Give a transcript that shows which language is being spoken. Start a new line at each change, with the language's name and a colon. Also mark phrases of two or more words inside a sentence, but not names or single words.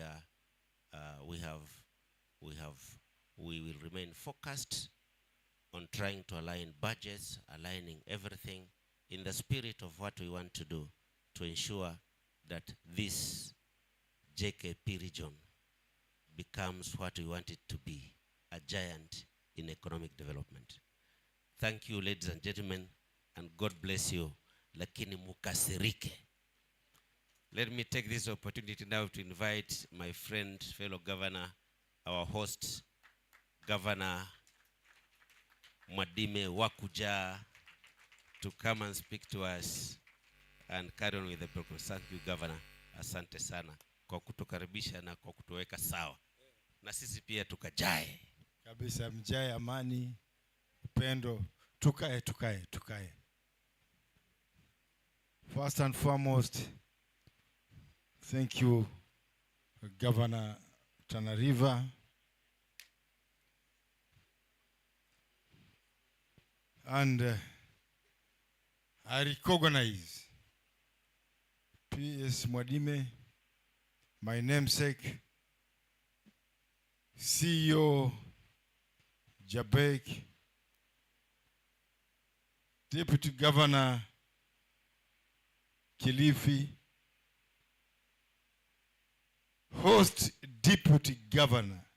English: we will remain focused on trying to align budgets, aligning everything in the spirit of what we want to do to ensure that this JKP region becomes what we want it to be, a giant in economic development. Thank you, ladies and gentlemen, and God bless you.
Swahili: Lakini mukasirike.
English: Let me take this opportunity now to invite my friend, fellow governor, our host, Governor Mwadime Wakuja, to come and speak to us and carry on with the program. Thank you, Governor.
Swahili: Asante sana kwa kutukaribisha na kwa kutuweka sawa. Na sisi pia tukajae. Kabisa, mjae amani, upendo, tukae.
English: First and foremost, thank you, Governor Tana River. And I recognize PS Mwadime, my namesake, CEO JABEIC, Deputy Governor Kilifi, host Deputy Governor.